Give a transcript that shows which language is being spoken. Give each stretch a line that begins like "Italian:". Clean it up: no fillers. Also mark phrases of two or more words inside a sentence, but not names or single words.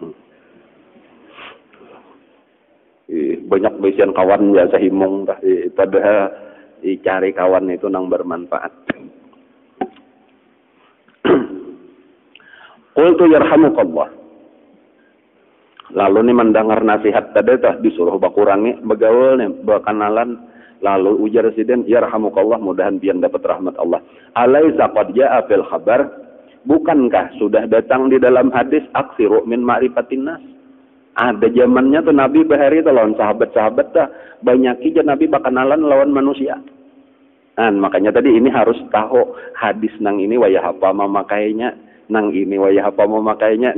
Banjar: Banyak bisian kawan ya sahimung padahal cari kawan itu nang bermanfaat.
Arabic: قلت يرحمك الله.
Banjar: Lalu nih mendengar nasihat tadi tah disuruh bakurangi begaul nih berkenalan, lalu ujar sidin yarhamukallah, mudahan pian dapat rahmat Allah.
Arabic: أليس قد جاء في الخبر,
Indonesian: bukankah sudah datang di dalam hadis
Arabic: أكثر من معرفة الناس.
Banjar: Ada zamannya tuh Nabi bahari itu lawan sahabat-sahabat dah banyak aja Nabi berkenalan lawan manusia. Nah, makanya tadi ini harus tahu hadis nang ini wayah apa memakainya, nang ini wayah apa memakainya.